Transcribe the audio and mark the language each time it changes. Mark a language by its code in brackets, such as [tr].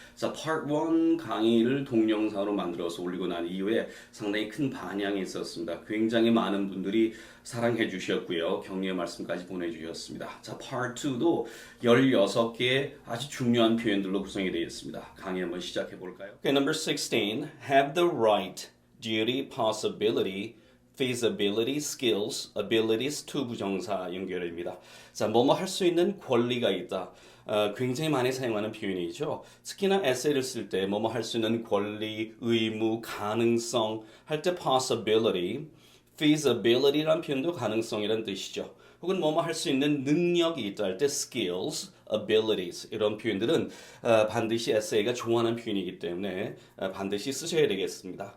[ko] 자, Part 1 강의를 동영상으로 만들어서 올리고 난 이후에 상당히 큰 반향이 있었습니다. 굉장히 많은 분들이 사랑해 주셨고요. 격려의 말씀까지 보내주셨습니다. 자, Part 2도 16개의 아주 중요한 표현들로 구성이 되어 있습니다. 강의 한번 시작해 볼까요? [en] Okay, number 16. Have the right, duty, possibility, feasibility, skills, abilities, to [ko] 부정사 연결입니다. 자, 뭐뭐 할 수 있는 권리가 있다. 굉장히 많이 사용하는 표현이죠. 특히나 에세이를 쓸 때 뭐뭐 할 수 있는 권리, 의무, 가능성 할 때 possibility, feasibility라는 표현도 가능성이라는 뜻이죠. 혹은 뭐뭐 할 수 있는 능력이 있다 할 때 skills, abilities 이런 표현들은 반드시 에세이가 좋아하는 표현이기 때문에 반드시 쓰셔야 되겠습니다.